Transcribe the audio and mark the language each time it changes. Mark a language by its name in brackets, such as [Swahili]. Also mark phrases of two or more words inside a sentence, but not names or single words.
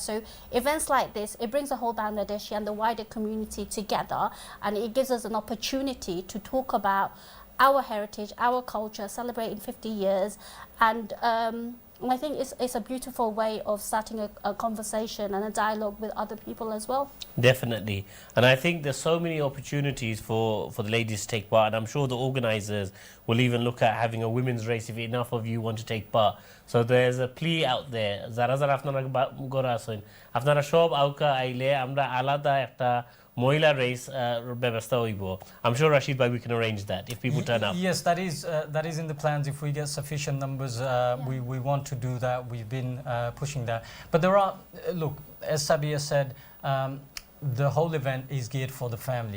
[English] So events like this, it brings the whole Bangladeshi and the wider community together, and it gives us an opportunity to talk about our heritage, our culture, celebrating 50 years, and I think it's a beautiful way of starting a conversation and a dialogue with other people as well. Definitely. And I think there's so many opportunities for the ladies to take part, and I'm sure the organizers will even look at having a women's race if enough of you want to take part. So there's a plea out there. [Sylheti] যারা ঘরো আছইন। আফনারা সব আউকা আইলে আমরা আলাদা একটা মহিলা রেস [English] I'm sure Rashid bhai, we can arrange that if people turn up. Yes, that is in the plans. If we get sufficient numbers, we want to do that. We've been pushing that. But there are, look, as Sabia said, the whole event is geared for the family.